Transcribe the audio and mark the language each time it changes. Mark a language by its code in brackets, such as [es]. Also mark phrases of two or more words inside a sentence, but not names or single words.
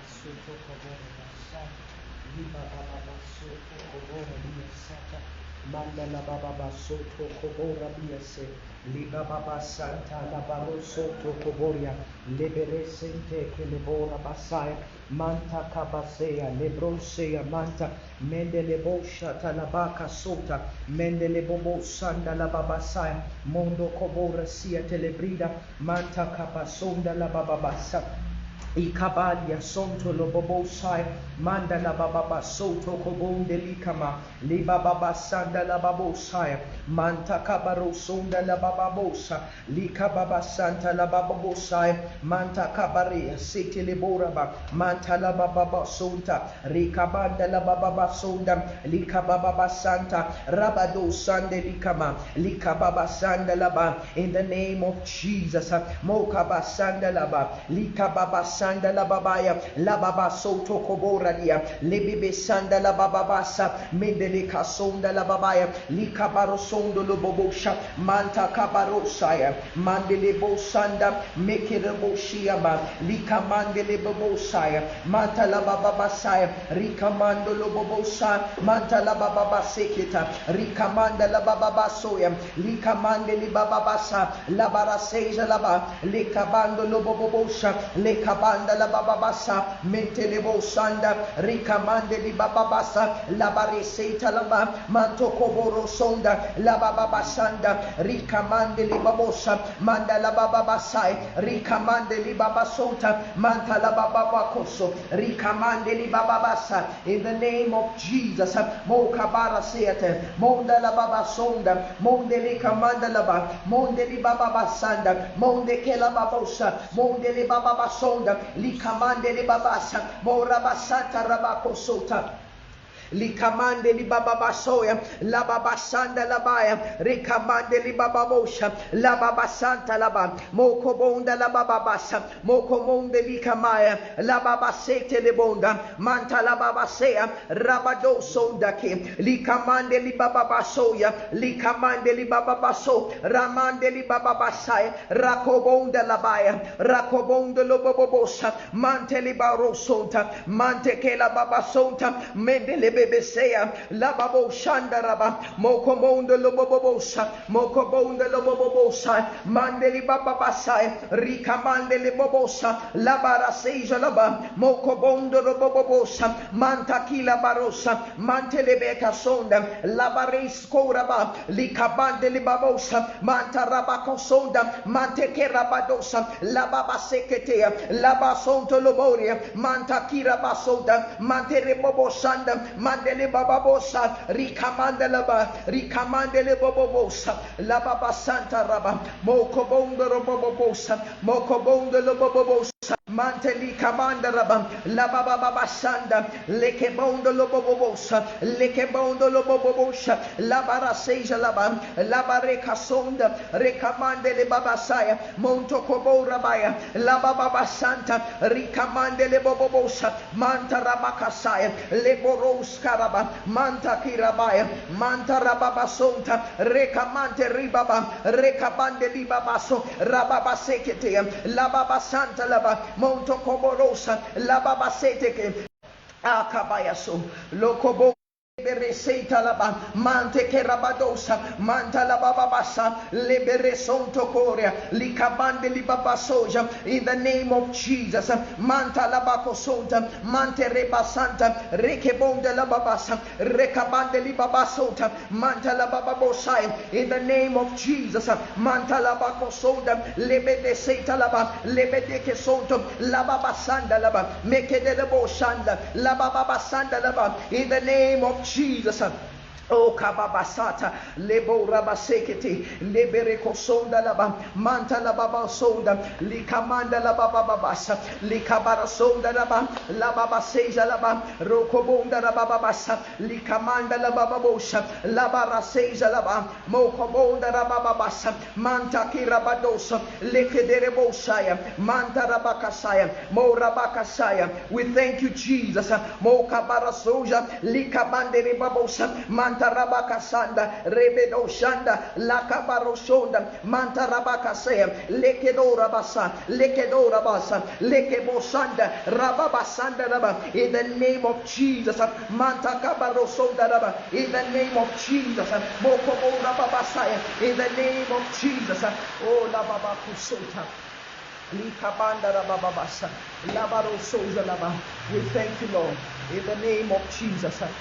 [en] Mandala baba basoto kobora biase liba baba santa la barosoto koboria lebere sente ke lebora basaya manta kabasea lebrosea manta mendele bosha talabaka sota mendele bobo sanda la babasaya mondo kobora sia telebrida manta kabasonda la bababasa Ikabadia sonto lobobosai manda la baba soto kobonde likama liba baba sanda la babosai manta kabaro sonda la bababosa lika baba santa la babosai manta kabare sete leboraba manta la baba sonta rikabanda la baba sonda lika baba santa rabado sande likama lika baba sanda la ba in the name of Jesus mokaba sanda la ba lika baba sanda la babaya la baba soto kobora dia lebebe sanda la baba basa mendele kasonda la babaya lika barosondo lo bobosha manta kabarosaya mandele bosanda mekere boshia ba lika mandele bobosaya manta la baba basaya rika mando lo bobosa manta la baba baseketa rika manda la baba basoya lika mandele baba basa la baraseja la ba lika bando lo bobosha lika banda la baba basa mentele bosanda rikamande di baba basa la bareseta la ba manto koboro sonda la baba basanda rikamande li babosa manda la baba basai rikamande li baba sonta manta la baba bakoso rikamande li baba basa in the name of Jesus mo kabara seate monda la baba sonda monde li kamanda la ba monde li baba basanda monde ke la babosa monde li baba basonda likamande li babasa morabasanta rabakosota likamande li baba basoya la baba sanda la baya rikamande li baba bosha la baba santa la ba moko bonda la baba basa moko monde li kamaya la baba sete le bonda manta la baba sea rabado sonda ke likamande li baba basoya likamande li baba baso ramande li baba basaya rakobonda la baya rakobonda lo baba bosa mante li baro sonta mante ke la baba sonta mendele Besea la babo shandaraba moko mondo lo bobobosa moko bonde lo bobobosa mandeli baba basai rika mandeli bobosa la baraseja la ba moko bondo lo bobobosa manta kila barosa mantele beka sonda la baris koraba lika bandeli babosa manta rabako sonda mante kerabadosa la baba seketea la basonto lo moria manta kira basoda mantere bobosanda mandele bababosa rikamandele ba rikamandele bababosa la baba santa raba moko bondo bababosa moko bondo bababosa manteli kamanda raba la baba baba sanda leke bondo bababosa leke bondo bababosa la baraseja la ba la bareka sonda rekamandele baba saya monto kobora baya la baba santa rikamandele bababosa manta rabakasaya le boros karaba manta kirabaya manta rababa sonta rekamante ribaba rekabande libabaso rababa sekete la baba santa laba monto koborosa la baba seteke akabayaso lokobo Bereseta laba mante che rabadosa manta la baba bassa lebere sonto corea likabande li baba soja in the name of Jesus manta la bako sonta mante reba santa rekebonde la babasa rekabande li baba sonta manta la baba bosai in the name of Jesus manta la bako sonda lebede seta laba lebede che sonto la baba sanda laba mekede de boshanda la baba basanda laba in the name of Jesus. Oh kababasata lebo rabasekete lebere kosonda laba manta la baba sonda likamanda la baba babasa likabara sonda laba la baba seja laba rokobonda la baba basa likamanda la baba bosha la bara seja laba mokobonda la baba basa manta kirabadosa lekedere bosaya manta rabakasaya mo rabakasaya we thank you Jesus mo kabara soja likabande babosa manta Manta Rabakasanda, Rebedo Shanda, Lakabaroshonda, Manta Rabakasea, Lekedora Basa, Lekedora Basa, Lekebosanda, Rababasanda Raba, in the name of Jesus, Manta Kabarosonda Raba, in the name of Jesus, Mokobo Rababasaya, in the name of Jesus, oh Lababakusota. We thank you, Lord, in the name of Jesus.